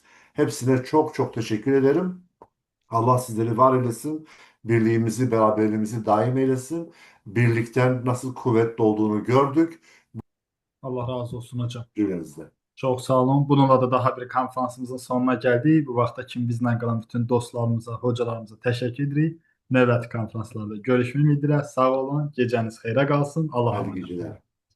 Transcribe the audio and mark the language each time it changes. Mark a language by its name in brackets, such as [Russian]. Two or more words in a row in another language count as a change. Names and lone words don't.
[Turkish] Hepsine çok çok teşekkür ederim. Allah sizleri var eylesin. Birliğimizi, beraberliğimizi daim eylesin. Birlikten nasıl kuvvetli olduğunu gördük. Allah razı olsun hocam. Cümlenizde. Çok sağ olun. Bununla da daha bir konferansımızın sonuna geldik. [Azerbaijani] Bu vaxta kimi bizlə qalan bütün dostlarımıza, hocalarımıza təşəkkür edirik. Növbəti konferanslarda görüşmək ümidi ilə. Sağ olun. Gecəniz xeyrə qalsın. [Turkish] Allah'a Hayırlı emanet olun. geceler.